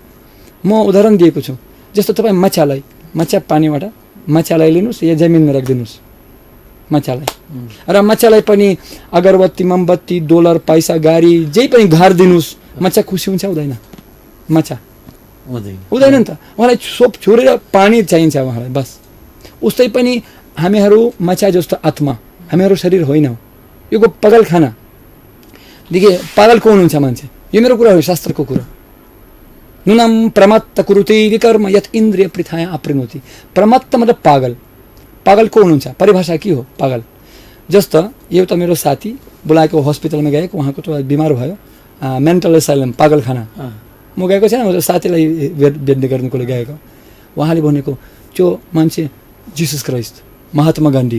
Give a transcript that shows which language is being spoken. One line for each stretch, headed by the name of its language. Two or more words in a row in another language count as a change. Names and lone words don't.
Nepali: म उदाहरण दिएको छु, जस्तो तपाईँ माछा पानीबाट माछालाई लिनुहोस् या जमिनमा राखिदिनुहोस् माछालाई, र माछालाई पनि अगरबत्ती, मोमबत्ती, डलर, पैसा, गाडी जे पनि घर दिनुहोस्, माछा खुसी हुन्छ हुँदैन? माछा हुँदैन नि त। उहाँलाई सोप छोडेर पानी चाहिन्छ उहाँलाई बस। उस्तै पनि हामीहरू माछा जस्तो आत्मा, हामीहरू शरीर होइन। यो पागल खाना देखिए, पागल को हुनुहुन्छ मान्छे? यो मेरो कुरा हो, शास्त्रको कुरा।
Sanskrit: नुनम प्रमत्त कुरुते विकर्म यत इन्द्रिय पृथाया अप्रिनोति।
Nepali: प्रमत्त मतलब पागल। पागल को हुनुहुन्छ? परिभाषा के हो पागल? जस्तो एउटा मेरो साथी बोलाएको हस्पिटलमा गएको, उहाँको त बिमार भयो,
English: mental asylum,
Nepali: पागल खाना। म गएको छैन, साथीलाई भेट्ने गर्नुको लागि गएको। उहाँले भनेको त्यो मान्छे जिसस क्राइस्ट, महात्मा गान्धी।